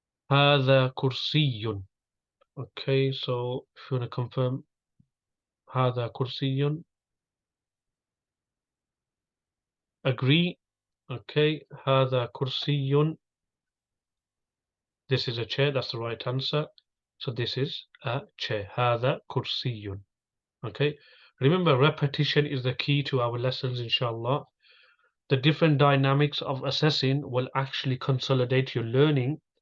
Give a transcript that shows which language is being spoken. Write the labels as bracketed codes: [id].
[ar] هذا كرسي. [en] Okay, so if you want to confirm [ar] هذا كرسي, [en] agree. [ar] Okay, هذا كرسي. [en] This is a chair, that's the right answer. So this is a chair. [ar] هذا كرسي. [en] Okay, remember repetition is the key to our lessons, inshallah. The different dynamics of assessing will actually consolidate your learning.